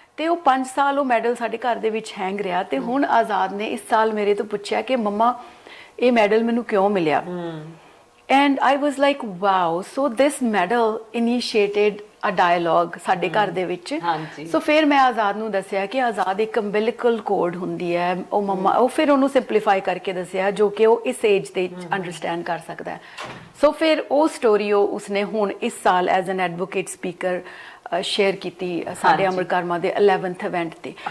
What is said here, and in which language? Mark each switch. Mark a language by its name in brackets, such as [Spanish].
[Punjabi] ਤੇ ਉਹ 5 ਸਾਲ ਉਹ ਮੈਡਲ ਸਾਡੇ ਘਰ ਦੇ ਵਿੱਚ ਹੈਂਗ ਰਿਹਾ। ਤੇ ਹੁਣ ਆਜ਼ਾਦ ਨੇ ਇਸ ਸਾਲ ਮੇਰੇ ਤੋਂ ਪੁੱਛਿਆ ਕਿ ਮੰਮਾ ਇਹ ਮੈਡਲ ਮੈਨੂੰ ਕਿਉਂ ਮਿਲਿਆ? [English] And I was like, wow, so this medal initiated a dialogue [Punjabi] ਸਾਡੇ ਘਰ ਦੇ ਵਿੱਚ। ਸੋ ਫਿਰ ਮੈਂ ਆਜ਼ਾਦ ਨੂੰ ਦੱਸਿਆ ਕਿ ਆਜ਼ਾਦ ਇੱਕ ਅੰਬਿਲਿਕਲ ਕੋਡ ਹੁੰਦੀ ਹੈ। ਉਹ ਮੰਮਾ ਉਹ ਫਿਰ ਉਹਨੂੰ ਸਿੰਪਲੀਫਾਈ ਕਰਕੇ ਦੱਸਿਆ ਜੋ ਕਿ ਉਹ ਇਸ ਏਜ ਤੇ ਅੰਡਰਸਟੈਂਡ ਕਰ ਸਕਦਾ ਹੈ। ਸੋ ਫਿਰ ਉਹ ਸਟੋਰੀ ਉਸਨੇ ਹੁਣ ਇਸ ਸਾਲ [English] as an advocate speaker [Punjabi] share ਕੀਤੀ ਸਾਡੇ ਅਮਰ ਕਰਮਾ ਦੇ 11th ਇਵੈਂਟ ਤੇ।